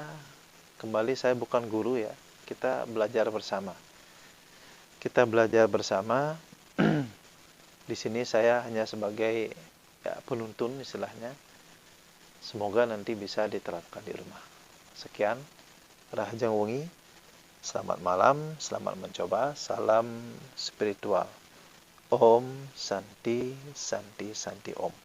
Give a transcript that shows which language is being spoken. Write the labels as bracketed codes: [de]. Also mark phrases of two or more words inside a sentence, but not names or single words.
[id] Kembali, saya bukan guru ya, kita belajar bersama. Di sini saya hanya sebagai penuntun istilahnya. Semoga nanti bisa diterapkan di rumah. Sekian, [ban] Rahajang Wengi. [id] Selamat malam, selamat mencoba. Salam spiritual. [sa] Om Santi Santi Santi Om.